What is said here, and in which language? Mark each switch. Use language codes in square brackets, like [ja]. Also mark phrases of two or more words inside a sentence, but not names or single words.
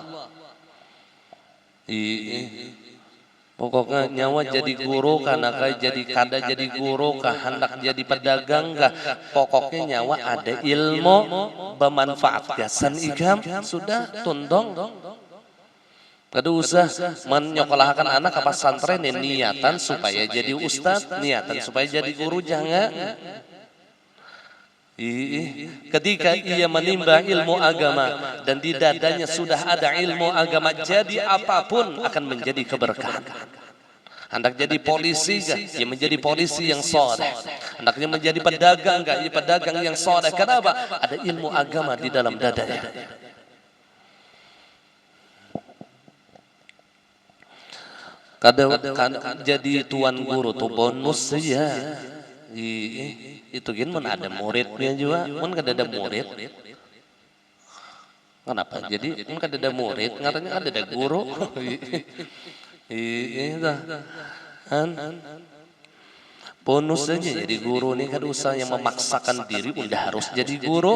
[bjn] Pokoknya nyawa jadi guru karena jadi kada jadi guru kah hendak jadi pedagang kah, pokoknya nyawa ada ilmu bermanfaat gasan ikam sudah tundong. Kada usah menyekolahkan anak ke pesantren niatan supaya jadi ustaz, niatan supaya jadi guru, jangan. [id] Ketika ia menimba ilmu agama dan di dadanya sudah ada ilmu agama, jadi apapun akan menjadi keberkahan. Hendak jadi polisi gak? Ia menjadi polisi yang soleh. Hendaknya menjadi pedagang gak? Ia pedagang yang soleh. Kenapa? Ada ilmu agama di dalam dadanya. Kadang jadi tuan guru tuh bonus ya. [bjn] Itu kan mun ada muridnya juga, mun kada ada murid. [id] Kenapa? [bjn] Jadi mun kada ada murid, ngaranya kada ada guru. Bonus saja jadi guru nih, kada usah yang memaksakan diri udah harus jadi guru.